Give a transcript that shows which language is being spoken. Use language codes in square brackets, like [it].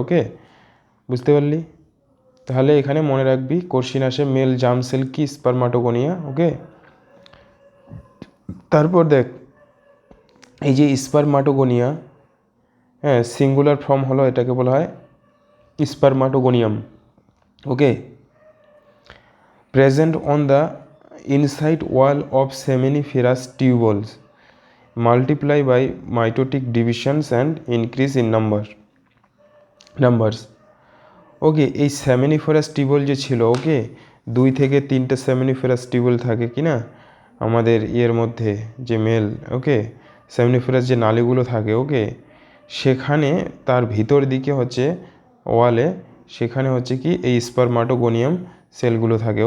[bn] ওকে, বুঝতে পারলি? তাহলে এখানে মনে রাখবি কোশ্চিন আসে মেল জার্ম সেল কি? স্পারমাটোগোনিয়া। ওকে, তারপর দেখ এই যে স্পারমাটোগোনিয়া, সিঙ্গুলার ফর্ম হলো, এটাকে বলা হয় স্পারমাটোগোনিয়াম। [en] Okay, present on the inside wall of seminiferous tubules, multiply by mitotic divisions and increase in numbers. [bn] ওকে, এই সেমিনিফেরাস টিউবুল যে ছিল, ওকে, 2 থেকে 3টে সেমিনিফেরাস টিউবুল থাকে কি না আমাদের ইয়ের মধ্যে, যে মেল। ওকে, সেমিনিফেরাস যে নালীগুলো থাকে, ওকে, সেখানে তার ভিতর দিকে হচ্ছে ওয়ালে, সেখানে হচ্ছে কি এই স্পারমাটোগোনিয়াম সেলগুলো থাকে।